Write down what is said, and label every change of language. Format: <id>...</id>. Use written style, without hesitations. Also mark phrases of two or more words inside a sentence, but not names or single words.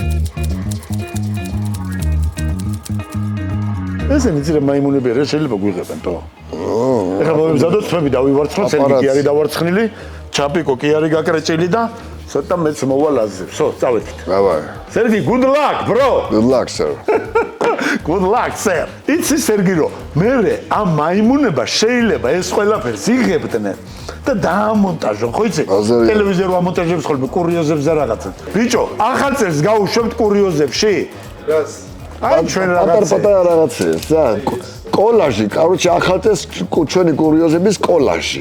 <ka>ესენი ძირა მაიმუნები არა შეიძლება გვიღებენ თო. ეხლა მოვიმზადოთ თვები დავივარცხნოთ, სერგი კი არის დავარცხნილი, ჩაპიკო კი არის გაკრეჭილი და ცოტა მეც მოვალაზე. ვსო, წავედით. დავაი. სერგი,</ka> <en>good luck, bro. Good luck, sir. Good luck, sir.</en> <ka>იცი სერგი რომ მე ამ მაიმუნება შეიძლება ეს ყველაფერს იღებდნენ და დაამონტაჟონ, ხო იცი? ტელევიზორ ამონტაჟებს ხოლმე კურიოზებს და რაღაცებს. ბიჭო, ახალ წელს გავუშვებთ კურიოზებში? რას? აი ჩვენ რაღაცა. პატარა რაღაცებს და კოლაჟი, короче, ახალწელს ჩვენი კურიოზების კოლაჟი.</ka>